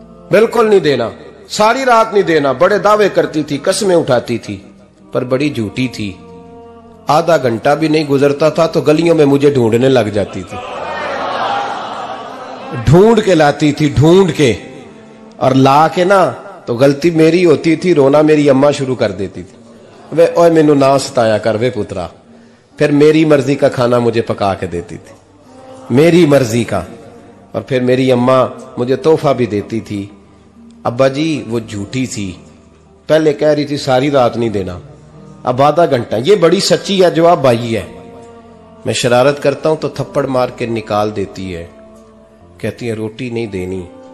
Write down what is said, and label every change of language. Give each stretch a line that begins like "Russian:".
Urdu: بالکل نہیں دینا, ساری رات نہیں دینا. بڑے دعوے کرتی تھی, قسمیں اٹھاتی تھی, پر بڑی جھوٹی تھی. آدھا گھنٹہ بھی نہیں گزرتا تھا تو گلیوں میں مجھے ڈھونڈنے لگ جاتی تھی, ڈھونڈ کے لاتی تھی, ڈھونڈ کے, اور لا کے نا تو غلطی میری ہوتی تھی, رونا میری اماں شروع کر دیتی تھی.
Punjabi: وے اوے مینوں نہ ستایا کر وے پترا.
Urdu: پھر میری مرضی کا کھانا مجھے پکا کے دیتی تھی, میری مرضی کا. اور پھر میری اماں مجھے تحفہ بھی دیتی تھی. ابا جی وہ جھوٹی تھی, پہلے کہہ رہی تھی ساری رات نہیں دینا, اب آدھا گھنٹہ. یہ بڑی سچی ہے, جواب بھائی ہے. میں شرارت کرتا ہوں تو تھپڑ مار کے نکال دیتی ہے, کہتی ہے روٹی نہیں دینی.